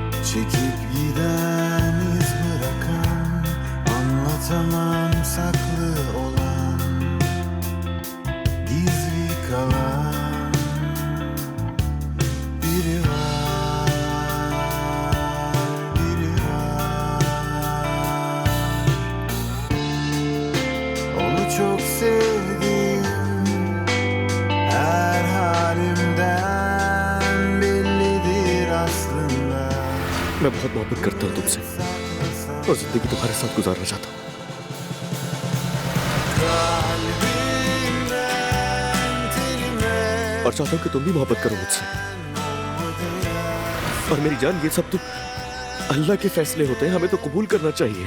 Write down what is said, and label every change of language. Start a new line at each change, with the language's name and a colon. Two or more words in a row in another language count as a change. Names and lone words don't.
Turkish: Çekip giden iz bırakan, anlatamam saklı olan, gizli kalan biri var, biri var. Onu çok sevdim, her halimden bellidir aslında.
Hindi: मैं बहुत मोहब्बत करता हूँ तुमसे और जिंदगी तुम्हारे साथ गुजारना चाहता हूँ। और चाहता हूँ कि तुम भी मोहब्बत करो मुझसे। और मेरी जान, ये सब तो अल्लाह के फैसले होते हैं, हमें तो कबूल करना चाहिए।